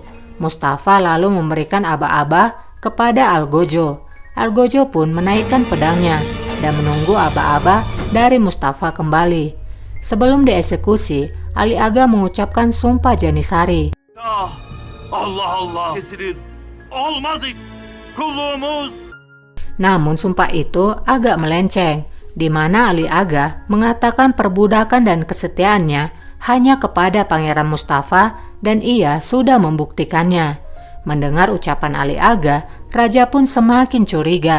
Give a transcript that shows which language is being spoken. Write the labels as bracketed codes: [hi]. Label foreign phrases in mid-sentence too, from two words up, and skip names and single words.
[id] Mustafa lalu memberikan aba-aba kepada Algojo. Algojo pun menaikkan pedangnya dan menunggu aba-aba dari Mustafa kembali. Sebelum dieksekusi, Ali Aga mengucapkan sumpah Janisari. [tr] Allah Allah kesilir. Olmaz hiç. Kulluğumuz. [id] Namun sumpah itu agak melenceng, di mana Ali Aga mengatakan perbudakan dan kesetiaannya hanya kepada Pangeran Mustafa dan ia sudah membuktikannya. Mendengar ucapan Ali Aga, raja pun semakin curiga.